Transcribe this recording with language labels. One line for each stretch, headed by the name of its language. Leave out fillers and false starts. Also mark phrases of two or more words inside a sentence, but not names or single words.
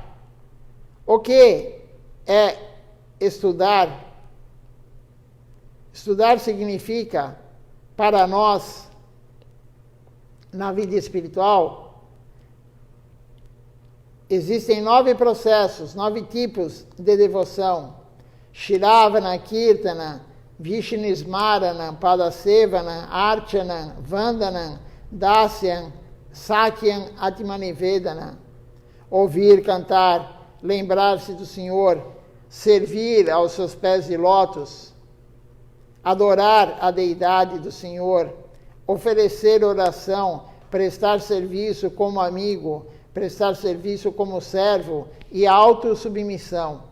Portuguese: O que é estudar? Estudar significa, para nós, na vida espiritual, existem 9 processos, 9 tipos de devoção.
Sanskrit: श्रवण, कीर्तन, विष्णुस्मरण, पादसेवन, अर्चन, वन्दन, दास्यं, सख्यं, आत्मनिवेदन.
Portuguese: Ouvir, cantar, lembrar-se do Senhor, servir aos seus pés de lótus, adorar a deidade do Senhor, oferecer oração, prestar serviço como amigo, prestar serviço como servo e autossubmissão.